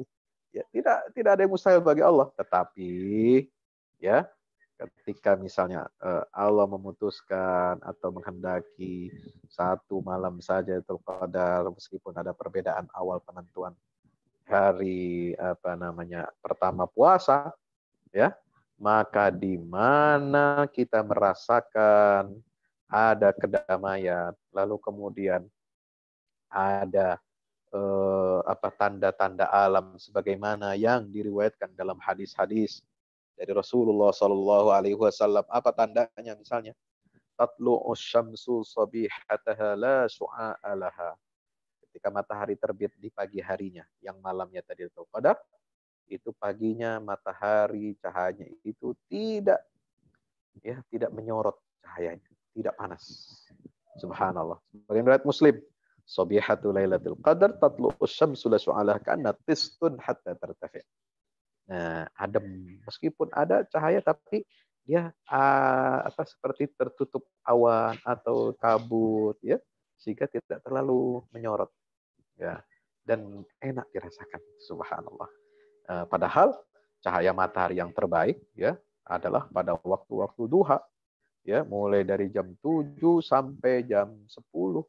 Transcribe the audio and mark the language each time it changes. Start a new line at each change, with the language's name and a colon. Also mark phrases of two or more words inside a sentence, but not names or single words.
Indonesian: Ya, tidak ada yang mustahil bagi Allah, tetapi ya ketika misalnya Allah memutuskan atau menghendaki satu malam saja
Arabic: ليلة القدر,
Indonesian: meskipun ada perbedaan awal penentuan hari pertama puasa, ya, maka di mana kita merasakan ada kedamaian, lalu kemudian ada tanda-tanda alam sebagaimana yang diriwayatkan dalam hadis-hadis dari Rasulullah
Arabic: صلى الله عليه وسلم.
Indonesian: Apa tandanya? Misalnya,
Arabic: تطلع الشمس صبيحتها لا شعاع لها.
Indonesian: Ketika matahari terbit di pagi harinya, yang malamnya tadi
Arabic: ليلة القدر,
Indonesian: itu paginya matahari cahayanya itu tidak menyorot cahayanya, tidak panas. Subhanallah. Sebagian riwayat Muslim,
Arabic: صبيحة ليلة القدر تطلع الشمس لا شعاع كأنها طست حتى ترتفع'.
Indonesian: Nah, adem, meskipun ada cahaya tapi dia seperti tertutup awan atau kabut, ya, sehingga tidak terlalu menyorot, ya, dan enak dirasakan. Subhanallah. Padahal cahaya matahari yang terbaik ya adalah pada waktu-waktu duha, ya, mulai dari jam 7 sampai jam 10.